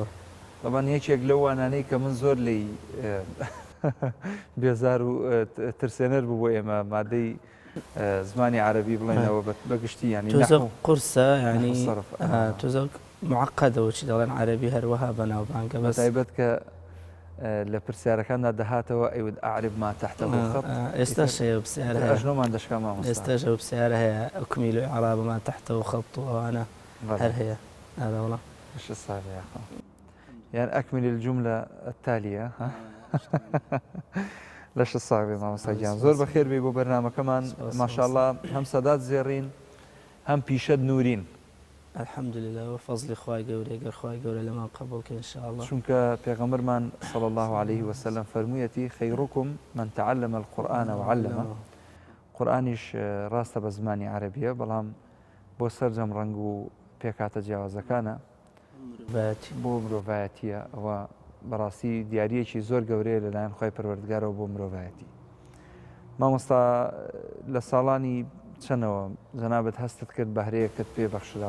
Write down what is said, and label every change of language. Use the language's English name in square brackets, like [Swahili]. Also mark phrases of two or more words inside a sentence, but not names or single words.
[Central Kurdish] طبعاً یەکێک لەو وانانەی کە من زۆر لی بێزار و ترسێنەر بوو بۆ ئێمە مادەی زمانی عەرەبی بڵێنەوە بەگشتی ینی تۆزە قورسە ینی تۆزە معقەدەوە چی دەڵێن عەرەبی هەروەها بەناوبانگە بەس تایبەت کە لە پرسیارەکاندا دەهاتەوە [Arabic] ئەیود ئەعرب ما تحت الخط. [Central Kurdish] ئێستاش هەیە پرسیارە هەیە، ئەژنۆمان دەشکا مامۆستا. ئێستاش ئەو پرسیارە هەیە [Arabic] ئەکمیل الإعراب ما تحت الخط [Central Kurdish] و ئەوانە هەر هەیە. [Arabic] هذا والله. ايش الصعب يا اخو؟ يعني اكمل الجملة التالية ها؟ ليش الصعب يا [Central Kurdish] مامۆستا گیان؟ زۆر بەخێر بێ بۆ بەرنامە کەمان ماشاءالله هەم سەدات زێڕین هەم پیشەد نورین. الحمدلله وفضل خوای گەورە گەر خوای گەورە لەمان قبولکە انشاءالله. چونکە پێغەمبەرمان [Arabic] صلى الله عليه وسلم [Central Kurdish] فەرموویەتی [Arabic] خەیڕوکم من تعلم القرآن وعلمه. [Central Kurdish] قورئانیش ڕاستە بە زمانی عەرەبیە بەڵام بۆ سەرجەم ڕەنگ و پێکاتە جیاوازەکانە بۆ مرۆڤایەتیە ئەوە بەڕاستی دیاریەکی زۆر گەورەیە لەلایەن خۆی پەروەردگارەوە بۆ مرۆڤایەتی. مامۆستا لە ساڵانی چەندەوە جەنابەت هەستت کرد بەهرەیەکت پێ بەخشراوە؟